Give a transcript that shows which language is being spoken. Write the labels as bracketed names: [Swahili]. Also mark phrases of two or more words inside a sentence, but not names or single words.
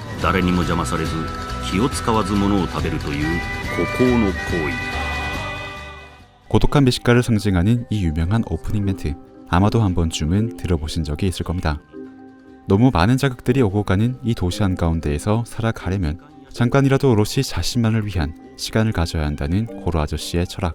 [Japanese] 誰にも邪魔されず気を使わずものを食べるという孤高の行為。 [Korean] 고독한 미식가를 상징하는 이 유명한 오프닝 멘트, 아마도 한 번쯤은 들어보신 적이 있을 겁니다. 너무 많은 자극들이 오고 가는 이 도시 한가운데에서 살아가려면 잠깐이라도 오롯이 자신만을 위한 시간을 가져야 한다는 고로 아저씨의 철학.